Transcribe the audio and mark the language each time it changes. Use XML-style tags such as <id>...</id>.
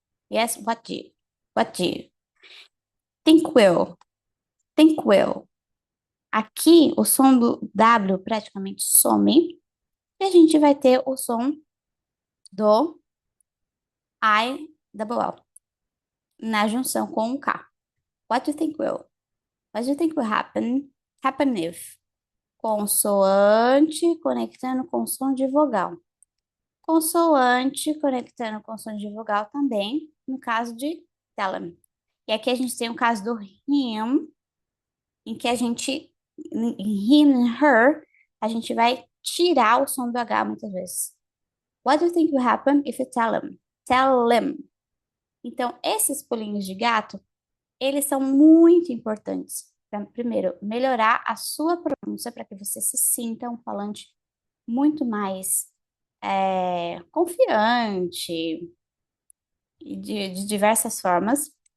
<en>Yes, what do you think will, think will.</en> <pt>Aqui, o som do W praticamente some e a gente vai ter o som do I double L na junção com o K.</pt> <en>What do you think will? What do you think will happen if?</en> <pt>Consoante conectando com som de vogal. Consoante conectando com som de vogal também, no caso de tell. E aqui a gente tem o caso do him, em que a gente, em him, her, a gente vai tirar o som do H muitas vezes.</pt> <en>What do you think will happen if you tell him? Tell him.</en> <pt>Então, esses pulinhos de gato, eles são muito importantes para, primeiro, melhorar a sua pronúncia para que você se sinta um falante muito mais confiante e de diversas formas.</pt>